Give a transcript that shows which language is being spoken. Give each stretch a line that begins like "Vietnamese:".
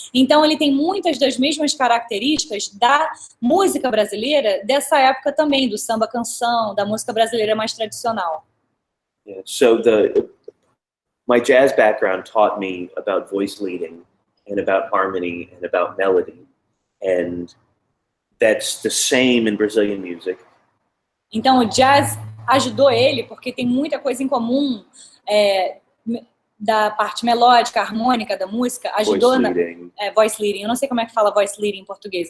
Portuguese: Então ele tem muitas das mesmas características da música brasileira dessa época também, do samba canção, da música brasileira mais tradicional.
English: Yeah, so my jazz background taught me about voice leading and about harmony and about melody, and that's the same in Brazilian music.
Portuguese: Então o jazz ajudou ele porque tem muita coisa em comum da parte melódica, harmônica da música, ajudou
English: voice leading. Voice leading.
Portuguese: Eu não sei como é que fala voice leading em português.